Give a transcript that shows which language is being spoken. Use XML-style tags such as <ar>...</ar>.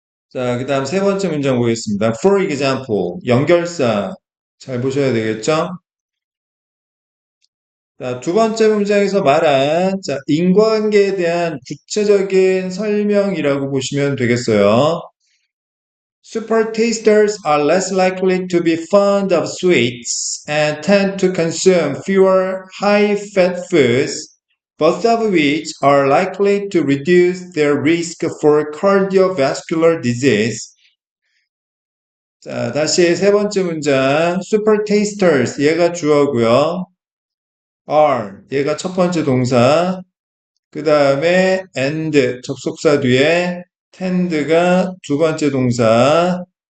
<ko>자, 그 다음 세 번째 문장 보겠습니다.</ko> <en>For example,</en> <ko>연결사 잘 보셔야 되겠죠? 자, 두 번째 문장에서 말한 자, 인과관계에 대한 구체적인 설명이라고 보시면 되겠어요.</ko> <en>Super tasters are less likely to be fond of sweets and tend to consume fewer high-fat foods, both of which are likely to reduce their risk for cardiovascular disease.</en> <ko>자, 다시 세 번째 문장. Super tasters, 얘가 주어고요. are, 얘가 첫 번째 동사. 그 다음에 and, 접속사 뒤에 tend가 두 번째 동사.</ko>